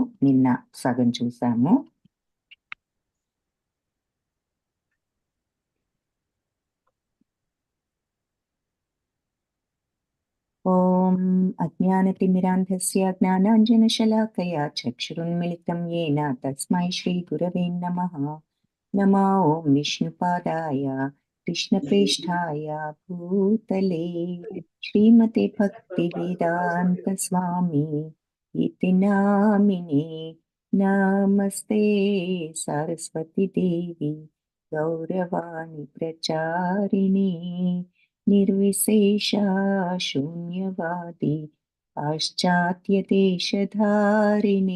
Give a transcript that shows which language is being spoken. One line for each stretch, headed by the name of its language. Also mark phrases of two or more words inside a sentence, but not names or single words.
Telugu: నిన్న సగం చూసాము.
Sanskrit: ఓం అజ్ఞానతిమిరాంధస్య జ్ఞానాంజనశలాకయా చక్షురున్మిళితం येन తస్మై శ్రీ గురవే నమః. నమో ఓం విష్ణుపాదాయ కృష్ణప్రేష్ఠాయ భూతలే శ్రీమతే భక్తివేదాంత స్వామి ఇతి నామినే. నమస్తే సరస్వతి దేవి గౌరవాణి ప్రచారిణి నిర్విశేష శూన్యవాది పాశ్చాత్య దేశధారిణి.